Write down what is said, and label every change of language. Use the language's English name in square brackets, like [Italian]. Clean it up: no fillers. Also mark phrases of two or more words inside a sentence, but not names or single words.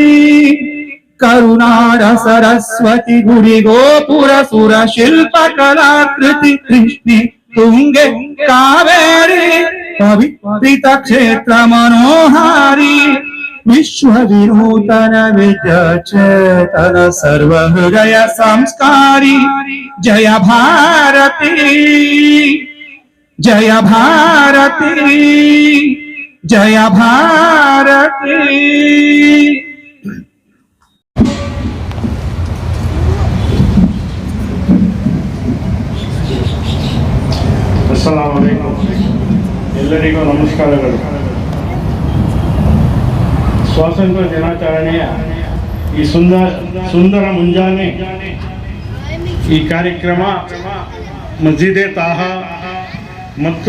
[Kannada] ಕರುಣಾರ ಸರಸ್ವತಿ ಗುಡಿ ಗೋಪುರ ಸುರ ಶಿಲ್ಪ ಕಲಾಕೃತಿ ಕೃಷ್ಣೆ ತುಂಗೆ ಕಾವೇರಿ ಪವಿತ್ರಿತ ಕ್ಷೇತ್ರ ಮನೋಹಾರಿ ವಿಶ್ವ ವಿನೂತನ ವಿದ್ಯಾ ಚೇತನ ಸರ್ವ ಹೃದಯ ಸಂಸ್ಕಾರಿ ಜಯ ಭಾರತಿ ಜಯ ಭಾರತಿ ಜಯ ಭಾರತಿ। [Arabic] السلام عليكم [Kannada] ಎಲ್ಲರಿಗೂ ನಮಸ್ಕಾರಗಳು। ಸ್ವಾತಂತ್ರ್ಯ ದಿನಾಚರಣೆಯ ಈ ಸುಂದರ ಮುಂಜಾನೆ ಈ ಕಾರ್ಯಕ್ರಮ ಮಸ್ಜಿದೆ ತಾಹಾ ಮತ್ತು